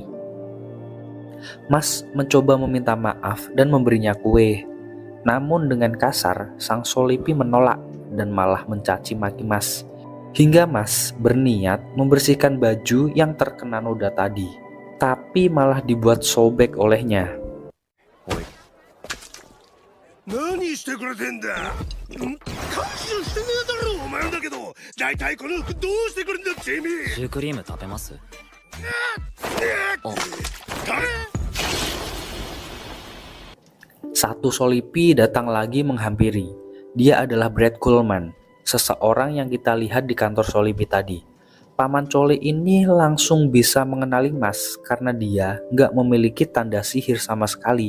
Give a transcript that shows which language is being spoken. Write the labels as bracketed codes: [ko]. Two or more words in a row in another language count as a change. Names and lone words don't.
[id] Mas mencoba meminta maaf dan memberinya kue. Namun dengan kasar, sang solipi menolak dan malah mencaci maki Mas. Hingga Mas berniat membersihkan baju yang terkena noda tadi, tapi malah dibuat sobek olehnya. [ja] 何してくれてんだ感謝してねえだろお前だけど大体この服どうしてくるんだチミシュークリーム食べます？ [id] Satu solipi datang lagi menghampiri. Dia adalah Brad Coleman, seseorang yang kita lihat di kantor solipi tadi. Paman Cole ini langsung bisa mengenali Mas karena dia nggak memiliki tanda sihir sama sekali.